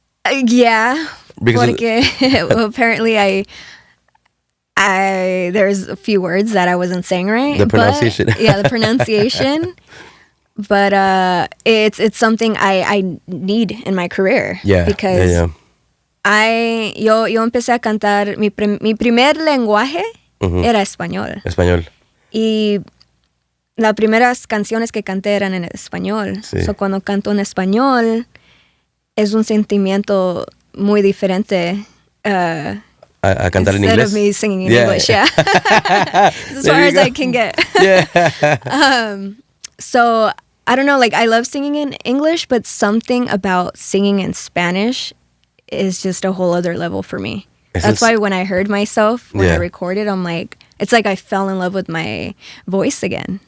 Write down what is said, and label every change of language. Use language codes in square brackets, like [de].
[en] Yeah, Because well, apparently I there's a few words that I wasn't saying right. The pronunciation. The pronunciation. But it's something I need in my career. Yeah. [es] Because yo empecé a cantar, mi primer lenguaje era español. Español. Y las primeras canciones que canté eran en español. Sí. So cuando canto en español es un sentimiento muy diferente A cantar en [en] instead [es] inglés. [en] of me singing in English. Yeah. As far as I can get. Yeah. So I don't know, like I love singing in English, but something about singing in Spanish is just a whole other level for me. That's why when I heard myself, when I recorded, I'm like, it's like I fell in love with my voice again.